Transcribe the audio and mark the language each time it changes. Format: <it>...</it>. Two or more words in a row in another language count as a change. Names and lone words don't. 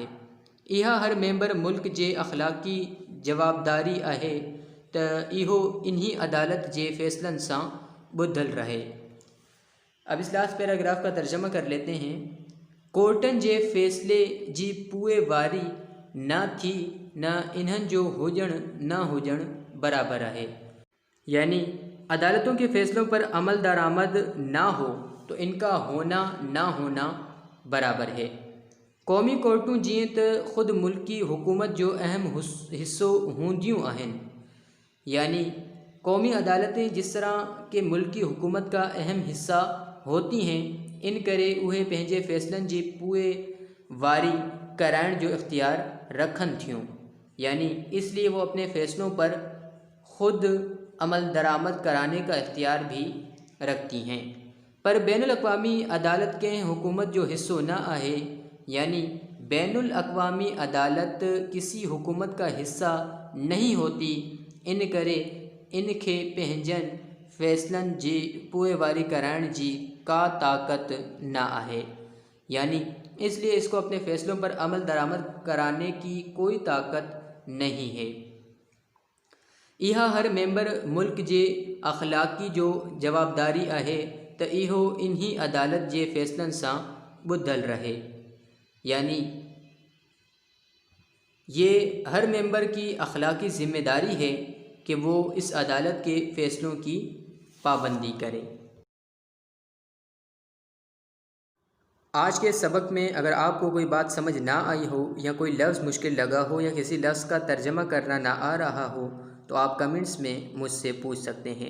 <sd>इहा हर मेंबर मुल्क जे अख़लाक़ी जवाबदारी आहे त इहो इन्ही अदालत जे फ़ैसलन सां ॿुधल रहे।</sd> <ur>اب اس</ur> <en>last paragraph</en> <ur>کا ترجمہ کر لیتے ہیں.</ur> <sd>कोर्टन जे फ़ैसले जी पोइ वारी न थी न इन्हनि जो हुजण न हुजण बराबर आहे।</sd> <ur>یعنی عدالتوں کے فیصلوں پر عمل درآمد نہ ہو تو ان کا ہونا نہ ہونا برابر ہے.</ur> <sd>क़ौमी कोर्टूं जीअं त ख़ुद मुल्की हुकूमत जो अहम हिस्सो हूंदियूं आहिनि,</sd> <ur>یعنی قومی عدالتیں جس طرح کے ملکی حکومت کا اہم حصہ ہوتی ہیں,</ur> <sd>इन करे उहे पंहिंजे फ़ैसलन जी पोइ वारी कराइण जो इख्तियार रखनि थियूं।</sd> <ur>یعنی اس لیے وہ اپنے فیصلوں پر خود عمل درآمد کرانے کا اختیار بھی رکھتی ہیں.</ur> <sd>पर बैनुल अक़वामी अदालत के हुकूमत जो हिस्सो न आहे,</sd> <ur>یعنی بین الاقوامی عدالت کسی حکومت کا حصہ نہیں ہوتی,</ur> <sd>इन करे इनखे पंहिंजनि फ़ैसलन जी पोइ वारी कराइण जी का ताक़त न आहे।</sd> <ur>یعنی اس لیے اس کو اپنے فیصلوں پر عمل درآمد کرانے کی کوئی طاقت نہیں ہے.</ur> <sd>इहा हर मेंबर मुल्क जे अख़लाक़ी जो जवाबदारी आहे त इहो इन्ही अदालत जे फ़ैसलन सां ॿुधल रहे।</sd> <ur>یعنی یہ ہر ممبر کی اخلاقی ذمہ داری ہے کہ وہ اس عدالت کے فیصلوں کی پابندی کرے. آج کے سبق میں اگر آپ کو کوئی بات سمجھ نہ آئی ہو یا کوئی لفظ مشکل لگا ہو یا کسی لفظ کا ترجمہ کرنا نہ آ رہا ہو تو آپ کمنٹس میں مجھ سے پوچھ سکتے ہیں.</ur>